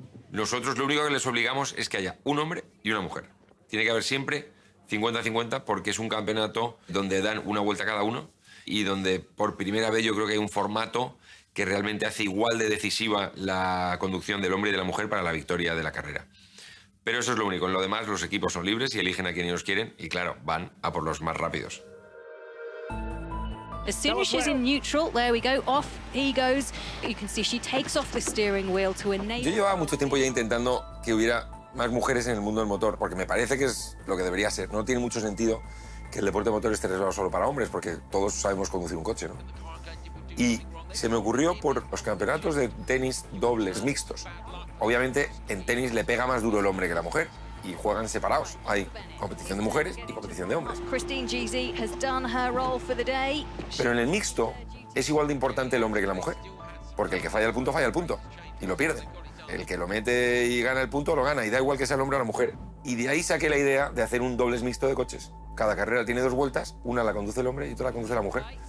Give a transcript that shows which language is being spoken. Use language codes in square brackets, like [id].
[es] Nosotros lo único que les obligamos es que haya un hombre y una mujer. Tiene que haber siempre 50-50 porque es un campeonato donde dan una vuelta cada uno y donde por primera vez yo creo que hay un formato que realmente hace igual de decisiva la conducción del hombre y de la mujer para la victoria de la carrera. Pero eso es lo único. En lo demás, los equipos son libres y eligen a quien ellos quieren y, claro, van a por los más rápidos. [en] As soon as she's in neutral, there we go, off he goes. You can see she takes off the steering wheel to enable. [es] Yo llevaba mucho tiempo ya intentando que hubiera más mujeres en el mundo del motor, porque me parece que es lo que debería ser. No tiene mucho sentido que el deporte de motor esté reservado solo para hombres, porque todos sabemos conducir un coche, ¿no? Y se me ocurrió por los campeonatos de tenis dobles mixtos. Obviamente, en tenis le pega más duro el hombre que la mujer. Y juegan separados. Hay competición de mujeres y competición de hombres. [en] Christine Jeezy has done her role for the day. [es] Pero en el mixto es igual de importante el hombre que la mujer. Porque el que falla el punto y lo pierde. El que lo mete y gana el punto, lo gana. Y da igual que sea el hombre o la mujer. Y de ahí saqué la idea de hacer un dobles mixto de coches. Cada carrera tiene 2 vueltas, una la conduce el hombre y otra la conduce la mujer.